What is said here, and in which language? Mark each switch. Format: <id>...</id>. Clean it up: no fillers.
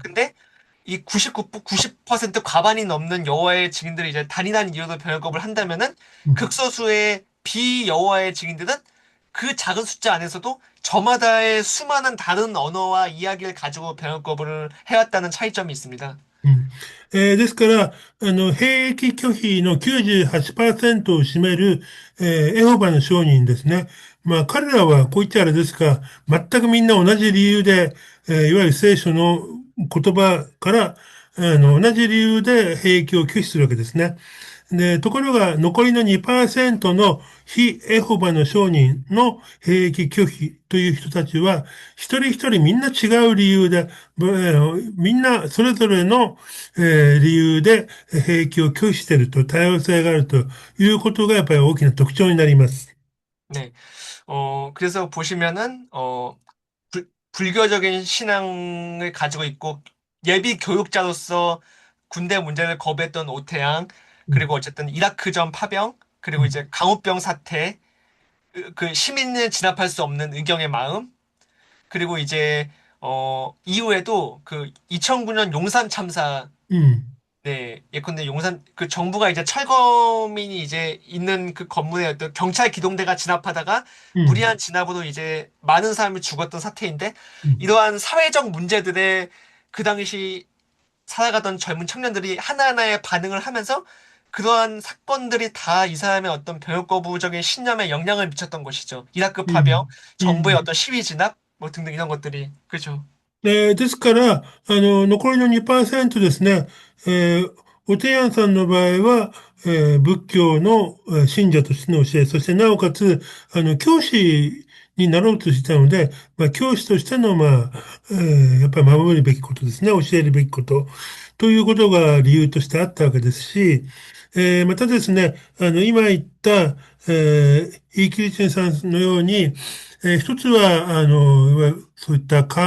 <ko>근데 이 90% 과반이 넘는 여호와의 증인들이 이제 단일한 이유로 병역 거부를 한다면은</ko> <ja>うん、</ja> <ko>극소수의 비여호와의 증인들은 그 작은 숫자 안에서도 저마다의 수많은 다른 언어와 이야기를 가지고 병역 거부를 해왔다는 차이점이 있습니다.</ko> <ja>うん。ですから、兵役拒否の98%を占める、エホバの証人ですね。彼らはこう言っちゃあれですが、全くみんな同じ理由で、いわゆる聖書の言葉から、同じ理由で兵役を拒否するわけですね。で、ところが、残りの2%の非エホバの証人の兵役拒否という人たちは、一人一人みんな違う理由で、みんなそれぞれの、理由で兵役を拒否していると、多様性があるということがやっぱり大きな特徴になります。</ja> <ko>네. 그래서 보시면은, 불교적인 신앙을 가지고 있고, 예비 교육자로서 군대 문제를 거부했던 오태양, 그리고 음, 어쨌든 이라크전 파병, 그리고 음, 이제 강우병 사태, 그 시민을 진압할 수 없는 의경의 마음, 그리고 이제, 이후에도 그 2009년 용산 참사, 음, 네, 예컨대 용산, 그 정부가 이제 철거민이 이제 있는 그 건물에 어떤 경찰 기동대가 진압하다가 음, 무리한 진압으로 이제 많은 사람이 죽었던 사태인데, 음, 이러한 사회적 문제들에 그 당시 살아가던 젊은 청년들이 하나하나의 반응을 하면서 그러한 사건들이 다 이 사람의 어떤 병역 거부적인 신념에 영향을 미쳤던 것이죠. 이라크 파병, 음, 정부의</ko> <ja>うん。</ja> <ko>어떤 시위 진압, 뭐 등등 이런 것들이. 그죠.</ko> <ja>ですから、残りの2%ですね、おてやんさんの場合は、仏教の信者としての教え、そしてなおかつ、教師になろうとしたので、教師としての、やっぱり守るべきことですね、教えるべきこと、ということが理由としてあったわけですし、またですね、今言った、イーキリチェンさんのように、一つは、いわゆるそういった</ja>